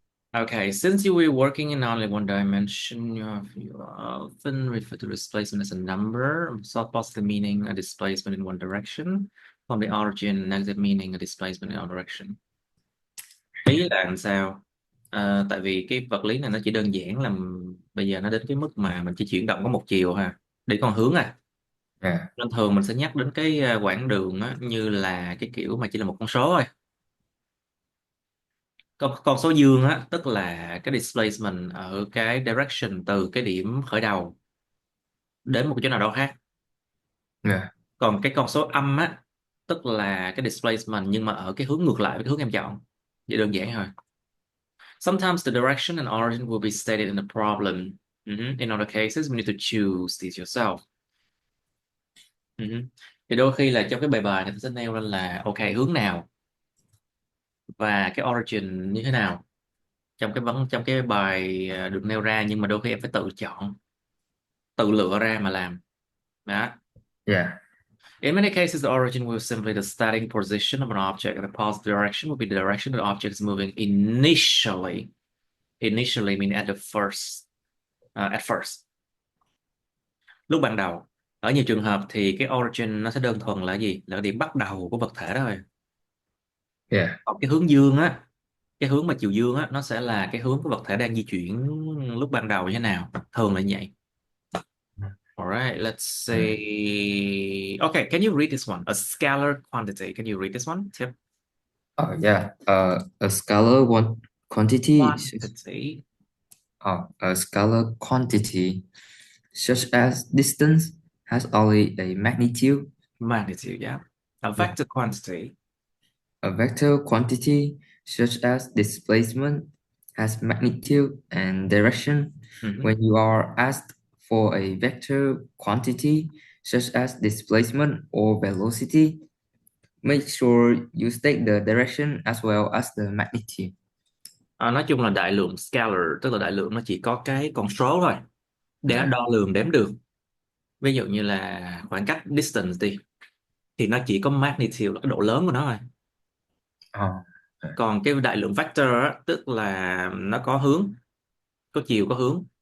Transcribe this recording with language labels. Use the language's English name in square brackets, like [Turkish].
[English] Okay, since you were working in only one dimension, you often refer to displacement as a number. So positive meaning a displacement in one direction, from the origin, negative meaning a displacement in all direction. [Vietnamese] Ý là làm sao? Tại vì cái vật lý này nó chỉ đơn giản là bây giờ nó đến cái mức mà mình chỉ chuyển động có một chiều ha, đi con hướng à. [English] Yeah. [Vietnamese] Nên thường mình sẽ nhắc đến cái quãng đường á, như là cái kiểu mà chỉ là một con số thôi. Con số dương á, tức là cái displacement ở cái direction từ cái điểm khởi đầu đến một cái chỗ nào đó khác. [English] Yeah. [Vietnamese] Còn cái con số âm á, tức là cái displacement nhưng mà ở cái hướng ngược lại với cái hướng em chọn. Vậy đơn giản thôi. [English] Sometimes the direction and origin will be stated in the problem. In other cases, we need to choose these yourself. [Vietnamese] Thì đôi khi là trong cái bài bài này tôi sẽ nêu lên là ok, hướng nào và cái origin như thế nào trong cái bài được nêu ra, nhưng mà đôi khi em phải tự chọn, tự lựa ra mà làm đó. [English] Yeah. In many cases, the origin will simply the starting position of an object, and the positive direction will be the direction the object is moving initially. Initially mean at the first, at first. [Vietnamese] Lúc ban đầu. Ở nhiều trường hợp thì cái origin nó sẽ đơn thuần là gì? Là cái điểm bắt đầu của vật thể đó thôi. [English] Yeah. [Vietnamese] Còn cái hướng dương á, cái hướng mà chiều dương á, nó sẽ là cái hướng của vật thể đang di chuyển lúc ban đầu như thế nào. Thường là như vậy. [English] Alright, let's Mm. say. Okay, can you read this one? A scalar quantity. Can you read this one? Tip. Oh yeah. A scalar one quantity. Quantity. A scalar quantity such as distance has only a magnitude. Magnitude, yeah. A Yeah. vector quantity. A vector quantity, such as displacement, has magnitude and direction. Mhm. When you are asked for a vector quantity, such as displacement or velocity, make sure you state the direction as well as the magnitude. [Vietnamese] Nói chung là đại lượng scalar, tức là đại lượng nó chỉ có cái con số thôi để nó [English] Yeah. [Vietnamese] đo lường đếm được. Ví dụ như là khoảng cách distance đi, thì nó chỉ có magnitude là cái độ lớn của nó thôi. [English] Oh, okay. [Vietnamese] Còn cái đại lượng vector á, tức là nó có hướng, có chiều có hướng.